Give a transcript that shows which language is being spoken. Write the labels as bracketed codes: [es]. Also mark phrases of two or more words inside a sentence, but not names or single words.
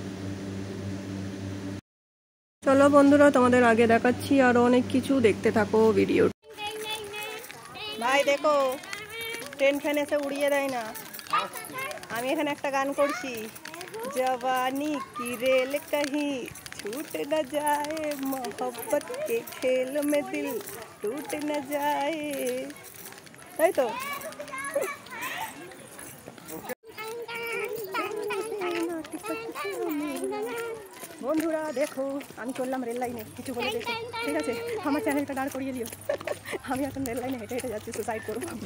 [bn] চলো বন্ধুরা, তোমাদের আগে দেখাচ্ছি আরো অনেক কিছু, দেখতে থাকো ভিডিও। ভাই দেখো, ট্রেন ফ্যান এসে উড়িয়ে দেয় না। আমি এখানে একটা গান করছি, [hi] जवानी की रेल कहीं छूट न जाए, मोहब्बत के खेल में दिल टूट न जाए, [bn] তাই তো। বন্ধুরা দেখো, আমি চললাম রেল লাইনে, কিছু বলে দেখো, ঠিক আছে, আমার চ্যানেলটা দাঁড় করিয়ে দিও। আমি এখন রেল লাইনে হেঁটে হেঁটে যাচ্ছি, সুসাইড করবো।